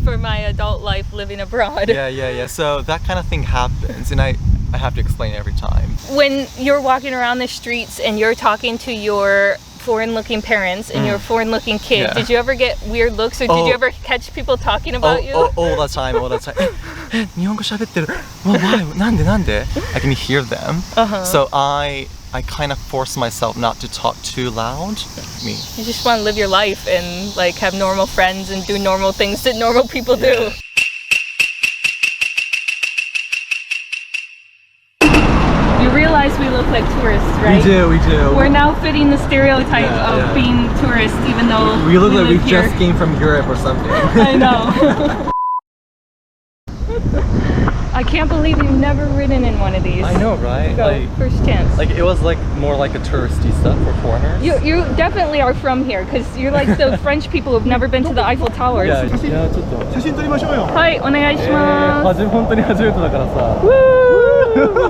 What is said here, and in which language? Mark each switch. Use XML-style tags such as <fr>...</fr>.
<en>for my adult life living abroad. Yeah. So that kind of thing happens, and I have to explain every time. When you're walking around the streets and you're talking to your foreign-looking parents and your foreign-looking kid, did you ever get weird looks, or did you ever catch people talking about you? All the time.</en> <ja>Nihongo 喋ってる.</ja> <en>Well, why?</en> <ja>なんで?</ja> <en>I can hear them. So I kind of force myself not to talk too loud. You just want to live your life and like have normal friends and do normal things that normal people do. You realize we look like tourists, right? We do. We're now fitting the stereotype of being tourists, even though we look like we here. just came from Europe or something. I know. I can't believe you've never ridden in one of these. I know, right? Go, like, first chance. Like it was like more like a touristy stuff for foreigners. You definitely are from here, because you're like the French people who've never been to the Eiffel Towers.</en> <ja>ちょっと写真撮りましょうよ。はい、お願いします。本当に初めてだからさ。</ja>